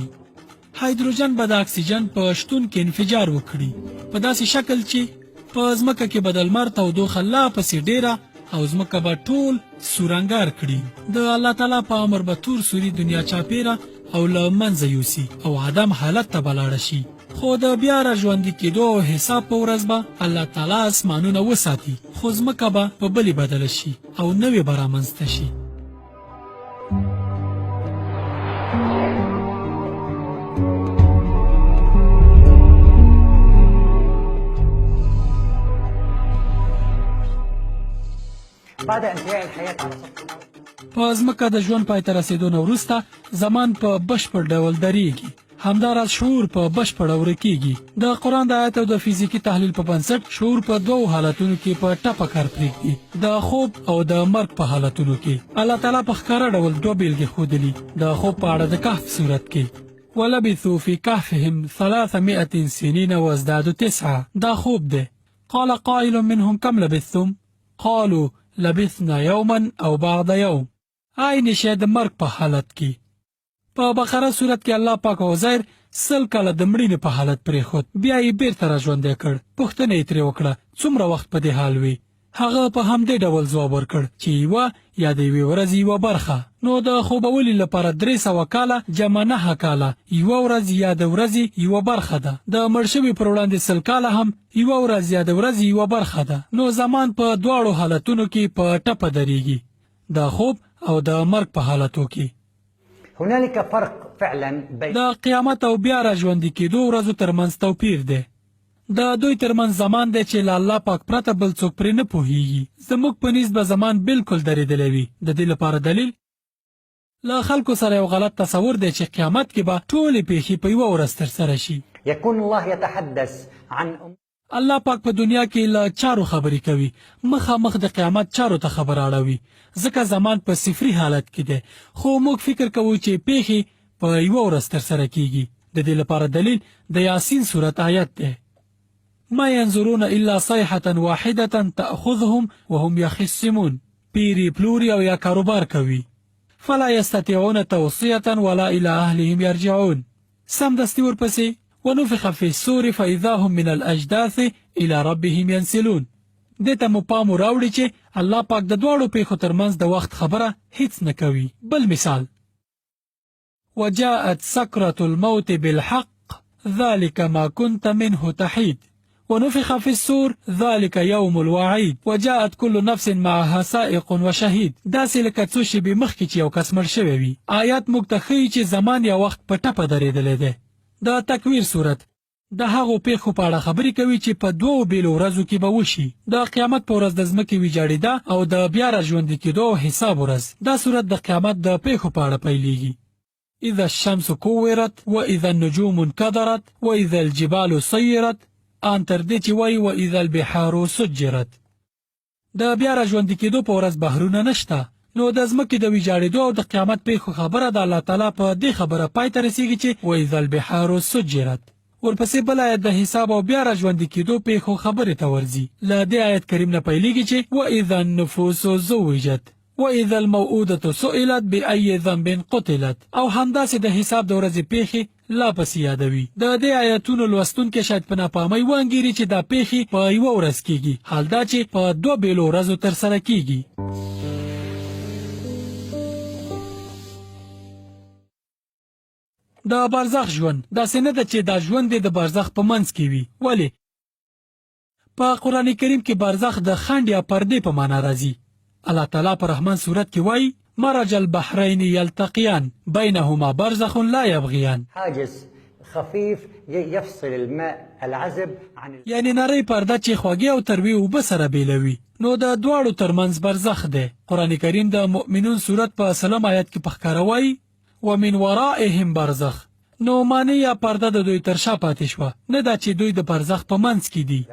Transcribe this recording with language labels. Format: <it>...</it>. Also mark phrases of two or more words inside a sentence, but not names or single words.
<ps>هایدروجن به د اکسیجن په شتون کې انفجار وکړي په داسې شکل چې په ځمکه کې به د لمر تودوخه لا پسې ډیره او ځمکه به ټول سورنګار کړي. د الله تعالی په امر به تور سوري دنیا چاپیره او له منځه یوسي او عدم حالت ته به لاړه شي. خو د بیا را ژوندي کېدو او حساب په ورځ به الله تعالی اسمانونه وساتي خو ځمکه به په بلې بدله شي او نوې به رامنځته شي.</ps> <ar>بعد انتهاء الحياة على سطح الأرض</ar> <ps>په ځمکه د ژوند پای ته رسیدو نه وروسته زمان په بشپړ ډول درېږي. همداراز شعور په بشپړه ورکیږي. د قرآن د آیت او د فزیکي تحلیل په بنسټ شعور په 2 حالتونو کې په ټپه کار پرېږدي، د خوب او د مرګ په حالتونو کې. الله تعالی په ښکاره ډول 2 بیلګې ښودلي. د خوب په اړه د کهف صورت کې</ps> <ar>ولبثوا في كهفهم 300 سنين وازدادوا 9.</ar> <ps>دا خوب دی.</ps> <ar>قال قائل منهم كم لبثتم قالوا لبثنا یوما او بعد یوم.</ar> <ps>عین شی د مرګ په حالت کې. په بقره صورت کې الله پاک عزیر 100 کاله د مړینې په حالت پرېښود بیا یې بیرته راژوندی کړ. پوښتنه یې ترې وکړه څومره وخت په دې حال وي؟ هغه په همدې ډول ځواب ورکړ چې یوه یا د یوې ورځې یوه برخه. نو د خوبولي لپاره 300 کاله جمع 9 کاله یوه ورځ یا د ورځې یوه برخه ده. د مړ شوي پر وړاندې 100 کاله هم یوه ورځ یا د ورځې یوه برخه ده. نو زمان په 2 حالتونو کې په ټپه درېږي، د خوب او د مرګ په حالتو کې.</ps> <ar>هنالك فرق فعلا بين</ar> <ps>د قیامت او بیا را ژوندي کېدو ورځو ترمنځ توپیر دی. د دوی ترمنځ زمان دی چې له الله پاک پرته بل څوک پرې نه پوهیږي. زموږ په نسبت به زمان بالکل درېدلی وي. د دې لپاره دلیل له خلکو سره یو غلط تصور دی چې قیامت کې به ټولې پیښې په یوه ورځ ترسره شي.</ps> <ar>يكون الله يتحدث عن</ar> <ps>الله پاک په دنیا کې له چارو خبرې کوي، مخامخ د قیامت چارو ته خبر اړوي ځکه زمان په صفري حالت کې دی. خو موږ فکر کوو چې پیښې په یوه ورځ ترسره کیږي. د دې لپاره دلیل د یاسین سورت آیت دی.</ps> <ar>ما ينظرون الا صيحة واحدة تأخذهم وهم يخصمون.</ar> <ps>پیری پلوری او یا کاروبار کوي.</ps> <ar>فلا يستطيعون توصية ولا الى اهلهم يرجعون.</ar> <ps>سمدستي ورپسې</ps> <ar>ونفخ في الصور فإذا هم من الأجداث إلى ربهم ينسلون.</ar> <ps>دته مو پام راوړي چې الله پاک د 2 پیښو ترمنځ د وخت خبره هیڅ نه کوي. بل مثال</ps> <ar>وجاءت سكرة الموت بالحق ذلك ما كنت منه تحيد ونفخ في الصور ذلك يوم الوعيد وجاءت كل نفس معها سائق وشهيد.</ar> <ps>داسې لکه څو شېبې مخکې چې یو کس مړ شوی وي. آیات موږ ته ښیي چې زمان یا وخت په ټپه درېدلی دی. د تکویر صورت د هغو پیښو په اړه خبرې کوي چې په 2 بیلو ورځو کې به وشي. د قیامت په ورځ د ځمکې ویجاړېده او د بیا را ژوندي کېدو او حساب ورځ. دا صورت د قیامت د پیښو په اړه پیلېږي. اذا الشمس كورت واذا النجوم انكدرت واذا الجبال سيرت ان تر دې چې وایي واذا البحار سجرت. د بیا را ژوندي کېدو په ورځ بحرونه نشته. نو د ځمکې د ویجاړېدو او د قیامت پیښو خبره د الله تعالی په دې خبره پای ته رسیږي چې</ps> <ar>واذا البحار سجرت.</ar> <ps>ورپسې بل آیت د حساب او بیا را ژوندي کېدو پیښو خبرې ته ورځي. له دې آیت کریم نه پیلېږي چې</ps> <ar>واذا النفوس زوجت واذا الموءودة سئلت بأي ذنب قتلت.</ar> <ps>او همداسې د حساب د ورځې پیښې لا پسې یادوي. د دې آیتونو لوستونکي شاید په ناپامۍ وانګیري چې دا پیښې په یوه ورځ کېږي، حال دا چې په 2 بیلو ورځو ترسره کېږي. د برزخ ژوند داسې نه ده چې دا ژوند د برزخ په منځ کې وي. ولې؟ په قرآن کریم کې برزخ د خنډ یا پردې په معنا راځي. الله تعالی په رحمان سورت کې وایي</ps> <ar>مرج البحرین یلتقیان بینهما برزخ لا یبغیان. حاجز خفيف يفصل الماء العذب عن</ar> <ps>یعنی نری پرده چې خوږې او تروې اوبه سره بیلوي. نو د دواړو ترمنځ برزخ دی. قرآن کریم د مؤمنون سورت په 3 آیت کې په ښکاره وایي</ps> <ar>ومن ورائهم برزخ.</ar> <ps>نو معنی یا پرده د دوی تر شا پاتې شوه، نه دا چې دوی د برزخ په منځ کې دي.</ps>